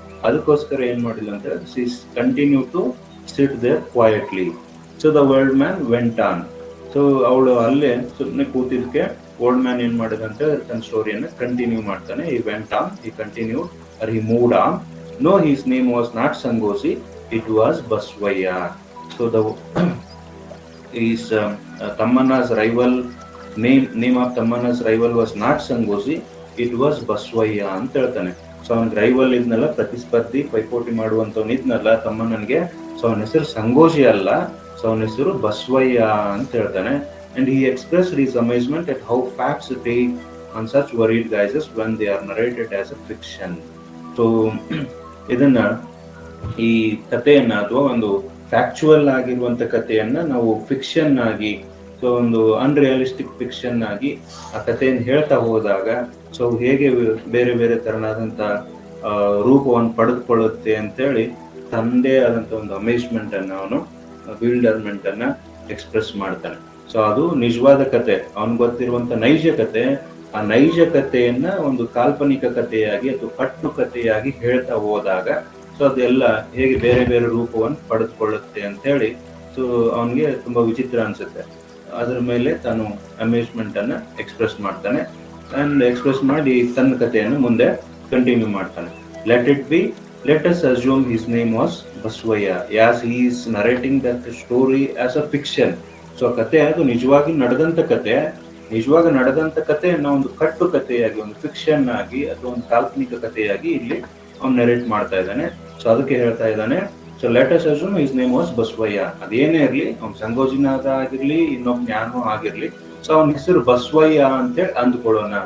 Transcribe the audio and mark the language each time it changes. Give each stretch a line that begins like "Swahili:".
Kannada: ಅದಕ್ಕೋಸ್ಕರ ಏನ್ ಮಾಡಿಲ್ಲ ಅಂತ ಹೇಳಿದ್ರೆ,
English: She continue to sit there quietly. So the old man went on.
Kannada: So ಅವಳು ಅಲ್ಲೇ ಸುಮ್ಮನೆ ಕೂತಿದ್ಕೆ ಓಲ್ಡ್ ಮ್ಯಾನ್ ಏನ್ ಮಾಡಿದ ಅಂತ ಹೇಳಿದ್ರೆ ತನ್ನ ಸ್ಟೋರಿಯನ್ನ ಕಂಟಿನ್ಯೂ ಮಾಡ್ತಾನೆ.
English: He went on, he continued, or he moved on. No, his name was not Sangosi, it was Basavayya. So the his Tammana's rival, name of Tammana's rival was not Sangosi, it was Baswaya
Kannada: ಅಂತ ಹೇಳ್ತಾನೆ. ಸೊ ಅವ್ನಿಗೆ rival ಇದ್ನಲ್ಲ, ಪ್ರತಿಸ್ಪರ್ಧಿ, ಪೈಪೋಟಿ ಮಾಡುವಂತವ್ನು ಇದ್ನಲ್ಲ ತಮ್ಮಣ್ಣನ್ಗೆ, so ಅವನ ಹೆಸರು ಸಂಗೋಜಿ ಅಲ್ಲ, ಸೊ ಅವನ ಹೆಸರು ಬಸವಯ್ಯ ಅಂತ ಹೇಳ್ತಾನೆ.
English: And he expressed his amazement at how facts take on such worried guises when they are narrated as a fiction.
Kannada: So ಇದನ್ನ, ಈ ಕಥೆಯನ್ನ ಅಥವಾ ಒಂದು ಫ್ಯಾಕ್ಚುವಲ್ ಆಗಿರುವಂತ ಕಥೆಯನ್ನ ನಾವು ಫಿಕ್ಷನ್ ಆಗಿ, ಸೊ ಒಂದು ಅನ್ರಿಯಲಿಸ್ಟಿಕ್ ಫಿಕ್ಷನ್ ಆಗಿ ಆ ಕಥೆಯನ್ನು ಹೇಳ್ತಾ ಹೋದಾಗ ಸೊ ಹೇಗೆ ಬೇರೆ ಬೇರೆ ತರನಾದಂತ ರೂಪವನ್ನು ಪಡೆದುಕೊಳ್ಳುತ್ತೆ ಅಂತೇಳಿ ತಂದೆ ಆದಂತ ಒಂದು ಅಮೇಜ್ಮೆಂಟ್ ಅನ್ನ, ಅವನು ಬಿಲ್ಡರ್ಮೆಂಟ್ ಅನ್ನ ಎಕ್ಸ್ಪ್ರೆಸ್ ಮಾಡ್ತಾನೆ. ಸೊ ಅದು ನಿಜವಾದ ಕತೆ, ಅವನ್ ಗೊತ್ತಿರುವಂತ ನೈಜ ಕತೆ. ಆ ನೈಜ ಕಥೆಯನ್ನ ಒಂದು ಕಾಲ್ಪನಿಕ ಕಥೆಯಾಗಿ ಅಥವಾ ಕಟ್ಟು ಕಥೆಯಾಗಿ ಹೇಳ್ತಾ ಹೋದಾಗ ಸೊ ಅದೆಲ್ಲ ಹೇಗೆ ಬೇರೆ ಬೇರೆ ರೂಪವನ್ನು ಪಡೆದುಕೊಳ್ಳುತ್ತೆ ಅಂತ ಹೇಳಿ ಸೊ ಅವನಿಗೆ ತುಂಬಾ ವಿಚಿತ್ರ ಅನ್ಸುತ್ತೆ. ಅದ್ರ ಮೇಲೆ ತಾನು ಅಮೇಜ್ಮೆಂಟ್ ಅನ್ನ ಎಕ್ಸ್ಪ್ರೆಸ್ ಮಾಡ್ತಾನೆ. ಅಂಡ್ ಎಕ್ಸ್ಪ್ರೆಸ್ ಮಾಡಿ ತನ್ನ ಕಥೆಯನ್ನು ಮುಂದೆ ಕಂಟಿನ್ಯೂ ಮಾಡ್ತಾನೆ.
English: Let it be, let us assume his name was Baswaya, as he is narrating that story as a fiction.
Kannada: So ಕತೆ ಅದು ನಿಜವಾಗಿ ನಡೆದಂತ ಕತೆ, ನಿಜವಾಗಿ ನಡೆದಂತ ಕಥೆಯನ್ನ ಒಂದು ಕಟ್ಟು ಕಥೆಯಾಗಿ, ಒಂದು ಫಿಕ್ಷನ್ ಆಗಿ ಅಥವಾ ಒಂದು ಕಾಲ್ಪನಿಕ ಕಥೆಯಾಗಿ ಇಲ್ಲಿ ಅವ್ನು ನರೇಟ್ ಮಾಡ್ತಾ ಇದ್ದಾನೆ. ಸೊ ಅದಕ್ಕೆ ಹೇಳ್ತಾ ಇದ್ದಾನೆ,
English: So let us assume his name was Basavayya.
Kannada: ಅದೇನೇ ಇರ್ಲಿ, ಅವ್ನ ಸಂಗೋಜಿನಾದ ಆಗಿರ್ಲಿ, ಇನ್ನೊಬ್ಬ ಜ್ಞಾನೋ ಆಗಿರ್ಲಿ, ಸೊ ಅವನ ಹೆಸರು ಬಸವಯ್ಯ ಅಂತೇಳಿ ಅಂದ್ಕೊಳ್ಳೋಣ.